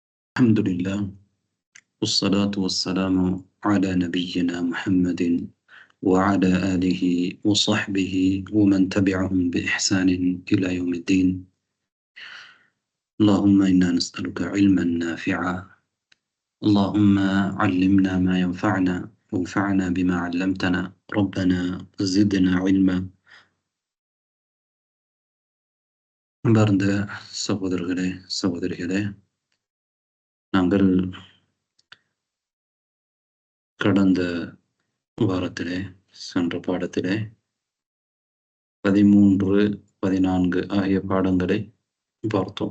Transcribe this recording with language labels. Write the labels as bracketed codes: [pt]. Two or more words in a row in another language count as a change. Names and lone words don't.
[ar] الحمد لله والصلاة والسلام على نبينا محمد وعلى آله وصحبه ومن تبعهم بإحسان إلى يوم الدين. اللهم إنا نسألك علما نافعا، اللهم علمنا ما ينفعنا وانفعنا بما علمتنا، ربنا زدنا علما. [ta] அன்பார்ந்த சகோதரர்களே சகோதரிகளே, நாங்கள் கடந்த வாரத்திலே சென்ற பாடத்திலே 13, 14 ஆகிய பாடங்களை பார்த்தோம்.